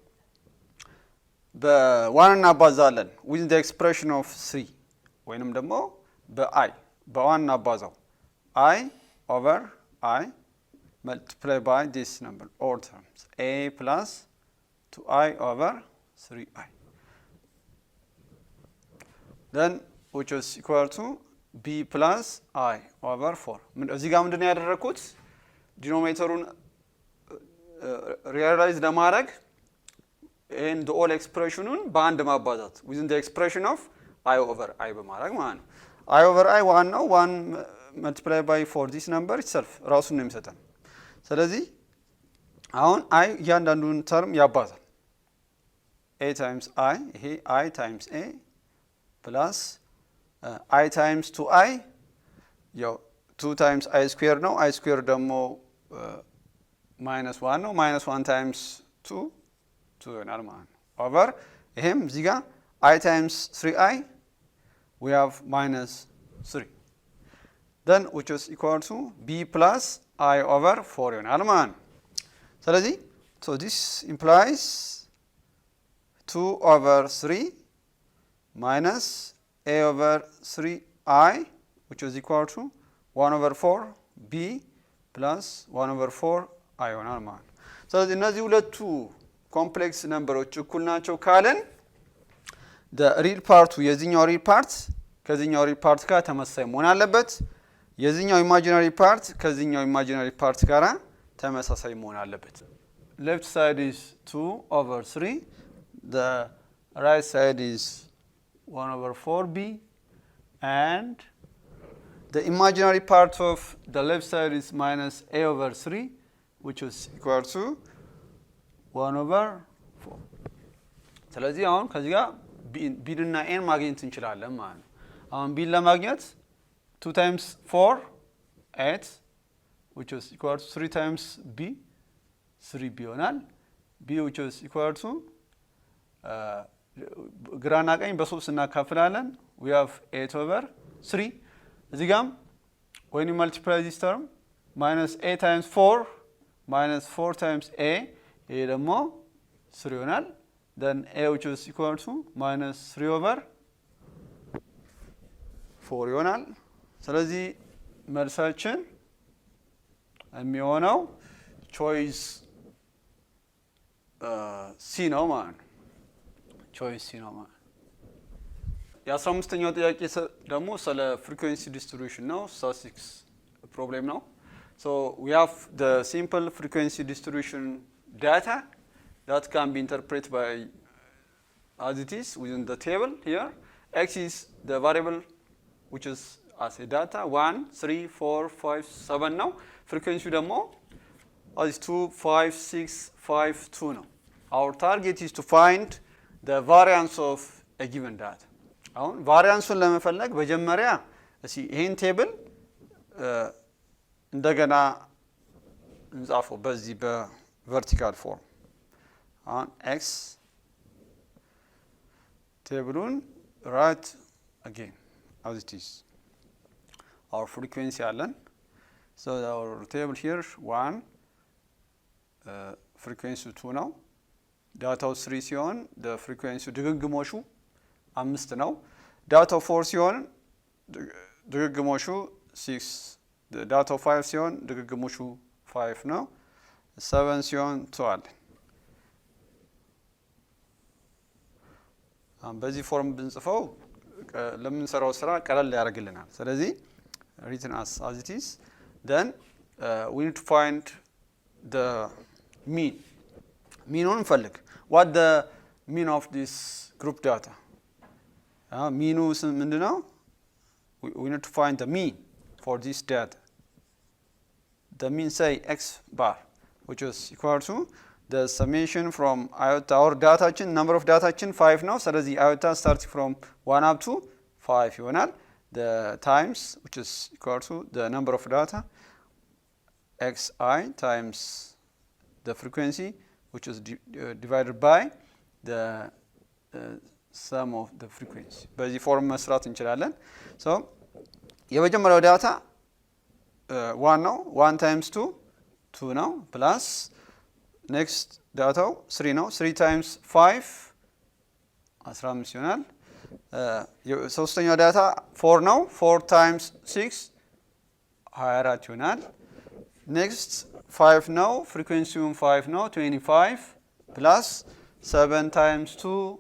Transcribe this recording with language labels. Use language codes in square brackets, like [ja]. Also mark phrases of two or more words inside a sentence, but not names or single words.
[am] በዋን እናባዛለን [en] with the expression of 3 [am] ወይንም ደግሞ በአይ በዋን እናባዛው [en] I over I multiply by this number all terms a plus 2i over 3i, then which is equal to b plus I over 4. [am] እዚህ ጋር ምንድነው ያደረኩት? ዲኖሚኔተሩን ሪያላይዝ ለማድረግ [en] and the all expressionን [am] በአንድ ማባዛት [en] within the expression of I over [am] I በማድረግ ማለት ነው። I over I 1 ነው። 1 [en] multiply by 4 this number itself [am] ራሱን ነው የሚሰጠን። ስለዚህ አሁን I እያንዳንዱን ተርም ያባዛል። [en] a times I [am] ይሄ [en] I times a plus I times 2i ያው 2 times I square [am] ነው። [en] I square [am] ደግሞ [en] minus 1 ነው። minus 1 times 2 [am] ይሆናል ማለት ነው። [en] over [am] ይሄም እዚህ ጋር [en] I times 3i we have minus 3, then which is equal to b plus I over 4 [am] ይሆናል ማለት ነው። ስለዚህ [en] so this implies 2 over 3 minus a over 3i which is equal to 1 over 4 b plus [am] 1 over 4 I ይሆናል ማለት ነው። ስለዚህ እነዚህ ሁለቱ ኮምፕሌክስ ነምበሮች እኩል ናቸው ካለን [en] the real part [am] የዚህኛው real part ከዚህኛው real part ጋር ተመሳሳይ መሆን አለበት። የዚህኛው imaginary part ከዚህኛው imaginary part ጋር ተመሳሳይ መሆን አለበት። [en] left side is 2 over 3, the right side is 1 over 4b, and the imaginary part of the left side is minus a over 3 which is equal to 1 over 4. [am] ስለዚህ አሁን ከዚህ ጋር b እና n ማግኘት እንችላለን ማለት ነው። አሁን b ለማግኘት 2 times 4 [en] 8 which is equal to 3 times b 3b ይሆናል። b which is equal to [am] ግራና ቀኝ በ3 እናካፍላለን [en] we have 8 over 3 [am] እዚህ ጋም [en] when you multiply this term minus a times 4 minus 4 times a [am] ይሄ ደግሞ 3 ይሆናል [en] then a which is equal to minus 3 over [am] 4 ይሆናል ስለዚህ መልሳችን የሚሆነው choice C ነው ማለት ነው choice C ነው ማለት የ15ኛው ጥያቄ ደግሞ ስለ [en] frequency distribution [am] ነው [en] statistics problem ነው so we have the simple frequency distribution data that can be interpreted by as it is within the table here x is the variable which is as a data 1 3 4 5 7 ነው frequency ደግሞ as 2 5 6 5 2 ነው our target is to find the variance of a given data [am] አሁን ቫሪያንሱን ለመፈለግ መጀመሪያ እሺ ይሄን ቴብል እንደገና እንጻፈው በዚህ በቨርቲካል ፎርም አሁን x ቴብሉን [en] write again as it is our frequency [am] አለን [en] so our table here [am] 1 frequency 2 ነው ዳታው 3 ሲሆን [en] the frequency [am] ድግግሞሹ 5 ነው ዳታው 4 ሲሆን ድግግሞሹ 6 ዳታው 5 ሲሆን ድግግሞሹ 5 ነው 7 ሲሆን 12 በዚህ ፎርም ብንጽፈው ለምንሰራው ስራ ቀለል ያደርግልናል ስለዚህ [en] written as it is then we need to find the mean እንፈልግ what the mean of this group data [am] meanu ምንድነው [en] we need to find the mean for this data the mean say x bar which is equal to the summation from iota our dataችን [am] number of dataችን 5 ነው ስለዚህ [en] iota starting from 1 up to 5 ይሆናል the times which is equal to the number of data xi times the frequency which is divided by the sum of the frequency [am] በዚህ ፎርም መስራት እንችላለን so የመጀመሪያው ዳታ 1 ነው 1 [en] times 2 [am] 2 ነው [en] plus next [am] ዳታው 3 ነው 3 times 5 15 ይሆናል ሶስተኛው ዳታ 4 ነው [en] 4 times 6 [am] 24 ይሆናል next 5 ነው frequency 5 ነው 25 plus 7 times 2